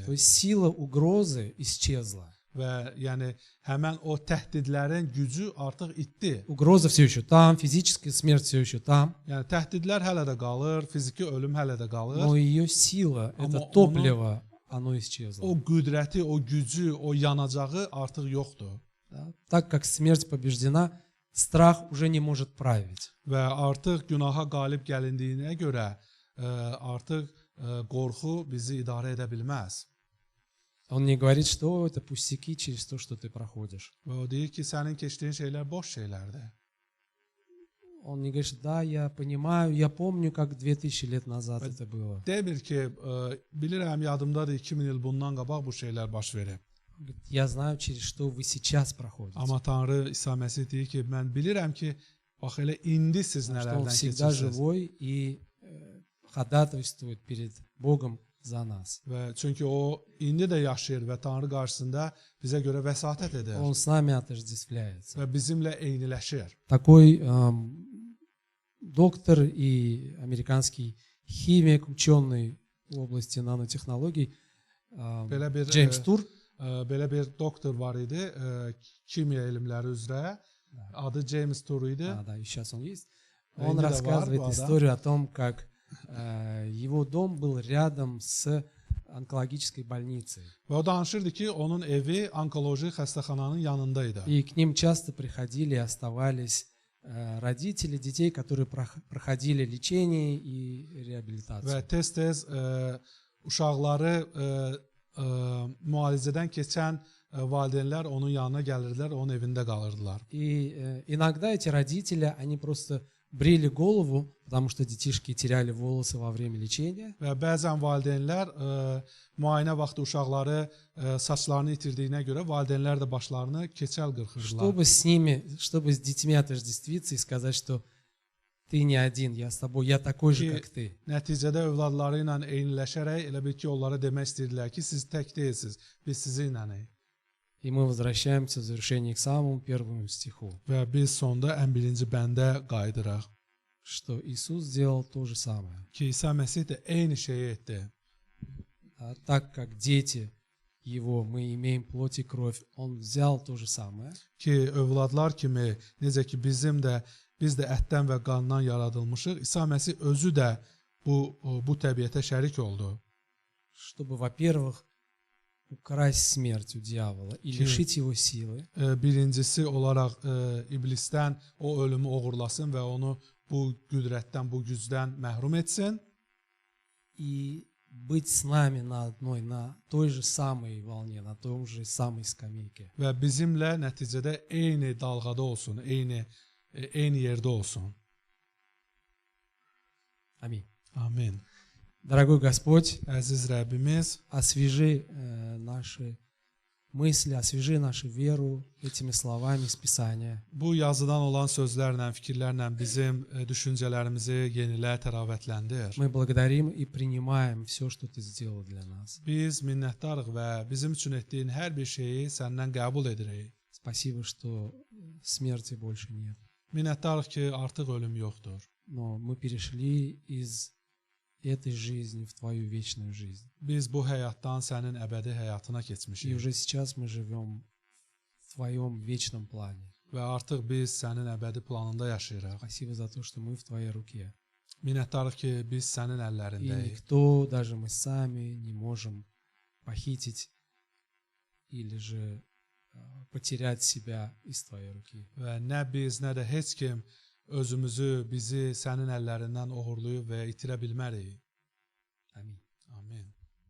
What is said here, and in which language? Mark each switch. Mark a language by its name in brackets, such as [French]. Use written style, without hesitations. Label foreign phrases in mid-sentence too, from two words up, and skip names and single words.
[Russian] То есть сила угрозы исчезла. [Azerbaijani] Və yəni həmən o təhdidlərin gücü artıq itdi. [Russian] Угроза все еще там, физическая смерть все еще там, [Azerbaijani] Yəni təhdidlər hələ də qalır, fiziki ölüm hələ də qalır. [Russian] но ее сила, это [Azerbaijani] Ama [Russian] топливо, оно исчезло. [Azerbaijani] O qüdrəti, o gücü, o yanacağı artıq yoxdur. [Russian] Да? Так как смерть побеждена, страх уже не может править. [Azerbaijani] Və artıq günaha qalib gəlindiyinə görə artıq qorxu bizi idarə edə bilməz. [Russian] Он не говорит, что это пустяки через то, что ты проходишь. [Azerbaijani] Və o deyir ki, sənin keçdiyin şeylər boş şeylərdir. [Russian] Он не говорит, да, я понимаю, я помню, как 2000 лет назад это было. [Azerbaijani] Demir ki, bilirəm, yadımdadır 2000 il bundan qabaq bu şeylər baş verib. [Russian] Он говорит, я знаю, через что вы сейчас проходите. [Azerbaijani] Amma Tanrı İsa Məsih deyir ki, mən bilirəm ki, bax elə indi siz [Russian] Потому что Он [Azerbaijani] nələrdən [Russian] всегда [Azerbaijani] keçirsiniz. [Russian] живой и ходатайствует перед Богом за нас. [Azerbaijani] Və çünki o indi də yaşayır və Tanrı qarşısında bizə görə vəsatət edir [Russian] Он с нами отождествляется. [Azerbaijani] və bizimlə eyniləşir. [Russian] Такой доктор и американский химик, ученый в области нанотехнологий [Azerbaijani] Belə bir [Russian] Джеймс Тур, [Azerbaijani] belə bir doktor var idi, kimya elmləri üzrə. Adı James Tour idi. [Russian] да, и сейчас он есть, Да, он не рассказывает давар, да. историю о том, как его дом был рядом с онкологической больницей. [Azerbaijani] Və o danışırdı ki, onun evi onkoloji xəstəxananın yanındaydı. [Russian] И к ним часто приходили и оставались родители детей, которые проходили лечение и [Azerbaijani] Və [Russian] реабилитацию. [Azerbaijani] tez-tez uşaqları müalicədən keçən valideynlər onun yanına gəlirdilər, onun evində qalırdılar. [Russian] И иногда эти родители, они просто брили голову, потому что детишки теряли волосы во время лечения. [Azerbaijani] Və bəzən valideynlər müayinə vaxtı uşaqları saçlarını itirdiyinə görə valideynlər də başlarını keçəl qırxırdılar. [Russian] Чтобы с детьми отождествиться и сказать, что ты не один, я с тобой, я такой же, как ты. [Azerbaijani] Nəticədə övladları ilə eyniləşərək elə bil ki, onlara demək istəyirdilər ki, siz tək deyilsiniz, biz sizinlənik. [Russian] И мы возвращаемся в завершении к самому первому стиху, [Azerbaijani] Və biz sonda ən birinci bəndə qayıdırıq [Russian] что Иисус сделал то же самое. [Azerbaijani] ki, İsa Məsih də eyni şeyi etdi. [Russian] Так как дети Его, мы imеем плоть и кровь, Он взял то же самое. [Azerbaijani] Ki, övladlar kimi, necə ki, biz də ətdən və qandan yaradılmışıq, İsa Məsih özü də bu təbiətə şərik oldu. [Russian] Чтобы, во-первых, украсть смерть у дьявола и лишить его силы. [Azerbaijani] Birincisi olaraq iblisdən o ölümü oğurlasın və onu bu qüdrətdən, bu gücdən məhrum etsin. [Russian] И быть с нами на той же самой волне, на той же самой скамейке. [Azerbaijani] Və bizimlə nəticədə eyni dalğada olsun, eyni yerdə olsun. [Russian] Аминь. [Azerbaijani] Amin. [Russian] Дорогой Господь, [Azerbaijani] Əziz Rəbbimiz, [Russian] освежи наши мысли, освежи нашу веру этими словами из Писания. [Azerbaijani] bu yazıdan olan sözlərlə, fikirlərlə bizim düşüncələrimizi yenilə, təravətləndir. [Russian] Мы благодарим и принимаем все, что Ты сделал для нас. [Azerbaijani] Biz minnətdarıq və bizim üçün etdiyin hər bir şeyi səndən qəbul edirik. [Russian] Спасибо, что смерти больше нет. [Azerbaijani] Minnətdarıq ki, artıq ölüm yoxdur. [Russian] Но мы перешли из этой жизни в твою вечную жизнь. [Azerbaijani] Biz bu həyatdan sənin əbədi həyatına [Russian] И [Azerbaijani] keçmişik [Russian] уже сейчас мы живем в твоем вечном плане. [Azerbaijani] və artıq biz sənin əbədi planında yaşayırıq. [Russian] Спасибо за то, что мы в твоей руке. [Azerbaijani] Minnətdarıq ki, biz sənin [Russian] И [Azerbaijani] əllərindəyik [Russian] никто, даже мы сами, не можем похитить или же потерять себя из твоей руки. [Azerbaijani] və nə biz, nə də heç kim özümüzü, bizi sənin əllərindən oğurlayıb və itirə bilmərik. [Russian] Аминь. [Azerbaijani] Amin.